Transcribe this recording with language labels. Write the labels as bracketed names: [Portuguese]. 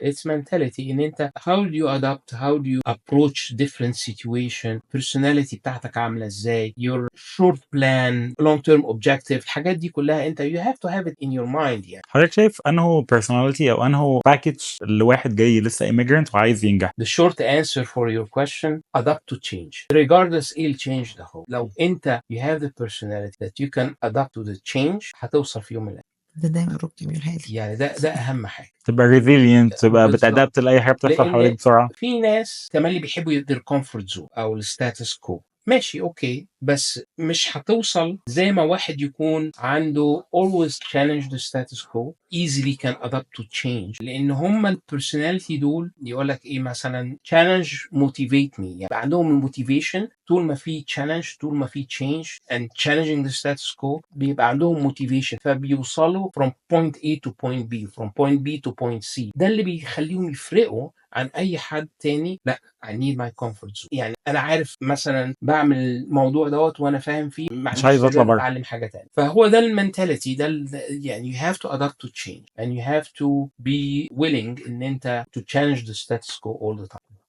[English] It's mentality [Arabic] ان انت [English] how do you adapt, how do you approach different situation, personality [Arabic] بتاعتك عامله ازاي, [English] your short plan, long term objective. [Arabic] الحاجات دي كلها انت [English] you have to have it in your mind. [Arabic] يعني حضرتك شايف انه personality او انه package لواحد جاي لسه immigrant وعايز ينجح؟ [English] the short answer for your question adapt to change. regardless [Arabic] ايه التشينج ده، هو لو انت [English] you have the personality that you can adapt to the change [Arabic] هتوصل في يوم من الايام. ده دايما ربي بيقولها لي. يعني ده اهم حاجه. تبقى resilient، تبقى بالظبط. بتادبت لاي حاجه بتحصل حواليك لان بسرعه. في ناس تملي بيحبوا [English] their comfort zone [Arabic] او الستاتس كو. ماشي اوكي، بس مش هتوصل زي ما واحد يكون عنده [English] always challenge the status quo easily can adapt to change. [Arabic] لان هم البرسوناليتي دول يقول لك ايه مثلا [English] challenge motivate me، [Arabic] يعني عندهم الموتيفيشن طول ما في [English] challenge، [Arabic] طول ما في [English] change and challenging the status quo [Arabic] بيبقى عندهم [English] motivation، [Arabic] فبيوصلوا [English] from point A to point B from point B to point C. [Arabic] ده اللي بيخليهم يفرقوا عن اي حد تاني. [English] لا I need my comfort zone. [Arabic] يعني انا عارف مثلا بعمل الموضوع دوت وانا فاهم فيه، مش عايز اطلع بره. اتعلم حاجه تانية. فهو ده المنتاليتي ده يعني [English] you have to adapt to change and you have to be willing [Arabic] ان انت [English] to challenge the status quo all the time.